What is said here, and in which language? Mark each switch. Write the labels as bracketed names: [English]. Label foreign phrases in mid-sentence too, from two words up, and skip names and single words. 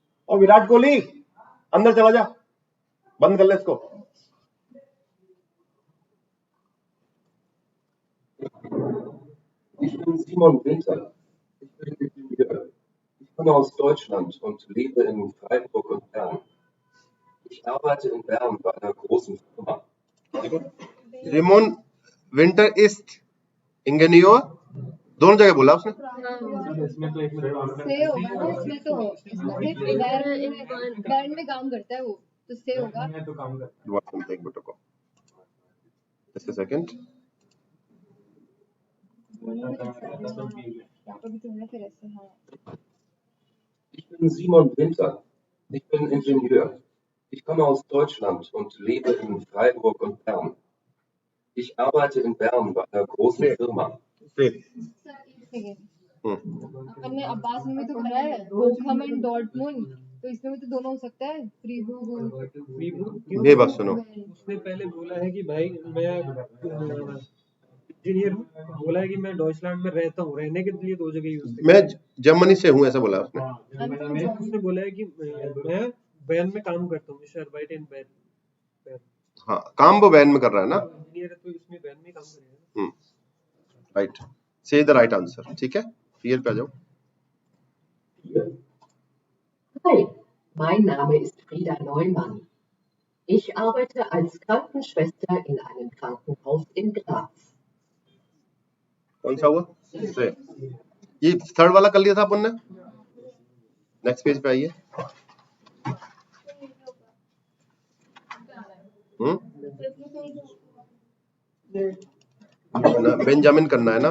[Hindi] और विराट कोहली अंदर चला जा, बंद कर ले इसको। [German] Ich bin Simon Winter. Ich bin Ingenieur. Ich komme aus Deutschland und lebe in Freiburg und Bern. Ich arbeite in Bern bei einer großen Firma. Simon Winter ist Ingenieur, [Hindi] दोनों जगह बोला उसने। इसमें तो एक मिनट से होगा ना, इसमें तो बैंड में काम करता है वो, तो से होगा। मैं तो काम करता [English] What something but okay. Just a second. [Hindi] हूँ सब ठीक है। यहाँ पर भी तो है फिर ऐसे। हाँ [German] Ich bin Simon Winter. Ich bin Ingenieur. Ich komme aus Deutschland und lebe in Freiburg und Bern. Ich arbeite in Bern bei einer großen Firma. [Hindi] सर एक सेकेंड, अपन ने अब्बास में भी तो करा है बोखम एंड डॉर्टमुंड, तो इसमें भी तो दोनों हो सकता है। ये बात सुनो, उसने पहले बोला है कि भाई मैं इंजीनियर हूँ, बोला है कि मैं डॉइचलैंड में रहता हूँ, रहने के लिए दो जगह यूज मैं जर्मनी से हूँ ऐसा बोला उसने। उसने बोला है कि मैं बैन में काम करता हूँ, [German] arbeite in Bern. [Hindi] हाँ, काम वो बैन में कर रहा है ना। इंजीनियर है तो इसमें बैन में काम करेगा। [English] right, say the right answer. [Hindi] ठीक है, क्लियर पे आ जाओ। [German] Hi, mein Name ist Frieda Neumann. Ich arbeite als Krankenschwester in einem Krankenhaus in Graz. [Hindi] कौन सा हुआ? से। ये थर्ड वाला कर लिया था अपन ने। [English] next page [Hindi] पे आइए। बेंजामिन करना है ना।